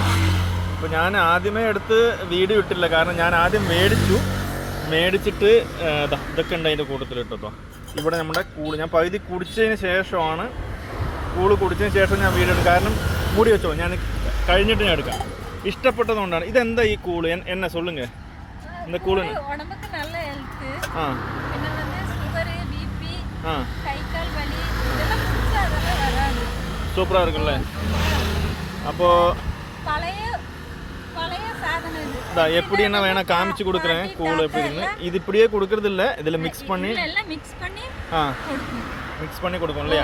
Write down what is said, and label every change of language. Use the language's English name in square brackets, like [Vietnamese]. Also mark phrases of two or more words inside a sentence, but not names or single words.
[Malayalam] അപ്പോൾ ഞാൻ ആദ്യമേ എടുത്ത് വീഡിയോ ഇട്ടില്ല, കാരണം ഞാൻ ആദ്യം മേടിച്ചിട്ട് ഇതൊക്കെ ഉണ്ട് അതിൻ്റെ കൂട്ടത്തിൽ ഇട്ടോ. ഇവിടെ നമ്മുടെ കൂള് ഞാൻ പകുതി കുടിച്ചതിന് ശേഷമാണ് കുടിച്ചതിന് ശേഷം ഞാൻ വീഡിയോ എടുക്കും. കാരണം മൂടി വെച്ചോ, ഞാൻ കഴിഞ്ഞിട്ട് ഞാൻ എടുക്കാം. ഇഷ്ടപ്പെട്ടതുകൊണ്ടാണ്. ഇതെന്താ ഈ കൂള് [Tamil] என்ன சொல்லுங்க, [Malayalam] എന്താ കൂള്? [Tamil] சூப்பராக இருக்குல்ல. அப்போ எப்படி என்ன வேணா காமிச்சு கொடுக்குறேன். கூழ் எப்படி இருக்குன்னு இது இப்படியே கொடுக்கறது இல்லை, இதில் மிக்ஸ் பண்ணி மிக்ஸ் பண்ணி கொடுக்கும் இல்லையா?